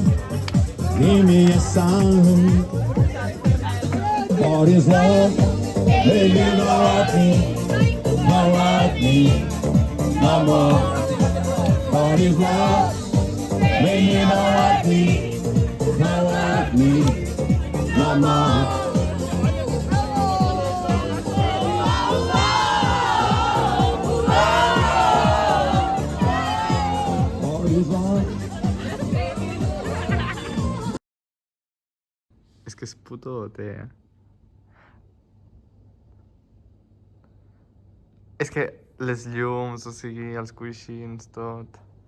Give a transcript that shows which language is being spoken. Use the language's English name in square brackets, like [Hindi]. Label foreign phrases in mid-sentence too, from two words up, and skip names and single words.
[English] Give me a sign. What is love? Baby, don't like me, don't like me no more. What is love? Baby, don't like me, don't like me no more. [Catalan] És que és putote, És que les llums, o sigui, els coixins, tot.